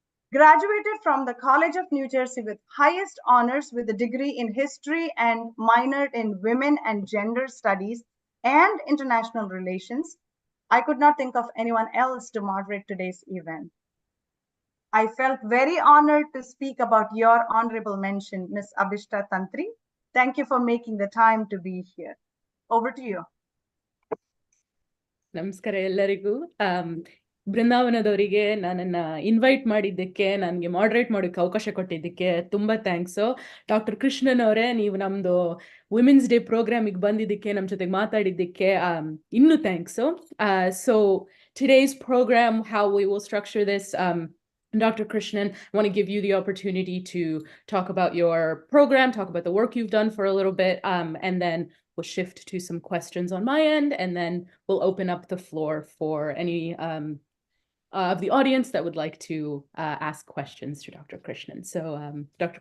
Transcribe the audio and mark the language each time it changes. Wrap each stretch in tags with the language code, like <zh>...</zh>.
<en>Graduated from the College of New Jersey with highest honors with a degree in history and minored in women and gender studies and international relations. I could not think of anyone else to moderate today's event. I felt very honored to speak about your honorable mention, Ms. Abhishta Tantri. Thank you for making the time to be here. Over to you.</en> <kn>ನಮಸ್ಕಾರ ಎಲ್ಲರಿಗೂ. ಬೃಂದಾವನದವರಿಗೆ ನನ್ನನ್ನು invite ಮಾಡಿದ್ದಕ್ಕೆ, ನನಗೆ moderate ಮಾಡೋಕ್ಕೆ ಅವಕಾಶ ಕೊಟ್ಟಿದ್ದಕ್ಕೆ ತುಂಬ thanks. Doctor Krishnan ಅವರೇ, ನೀವು ನಮ್ಮದು ವುಮೆನ್ಸ್ ಡೇ ಪ್ರೋಗ್ರಾಮಿಗೆ ಬಂದಿದ್ದಕ್ಕೆ, ನಮ್ಮ ಜೊತೆಗೆ ಮಾತಾಡಿದ್ದಕ್ಕೆ ಇನ್ನೂ thanks.</kn> <en>So today's program, how we will structure this, Dr. Krishnan, I want to give you the opportunity to talk about your program, talk about the work you've done for a little bit, and then we'll shift to some questions on my end, and then we'll open up the floor for any of the audience that would like to ask questions to Dr. Krishnan. So Dr.</en>